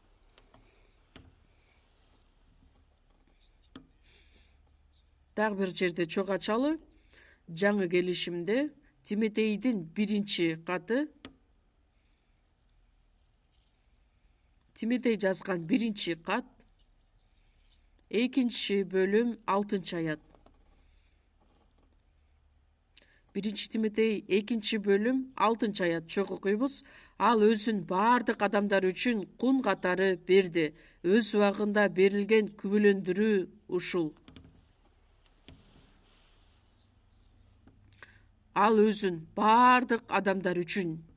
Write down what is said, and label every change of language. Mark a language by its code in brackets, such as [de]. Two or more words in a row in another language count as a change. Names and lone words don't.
[ky] Дагы бир жерде чок ачалы. Жаңы келишимде Тимотейдин 1-каты. Тимотей жазган 1-кат, 2 bölüm 6 ayat. 1 Тимотей 2 bölüm 6 ayat чок окуйбуз. Ал өзүн бардык адамдар үчүн кун катары берди. Өз убагында берилген күбөлөндүрүү ушул. Ал өзүн бардык адамдар үчүн.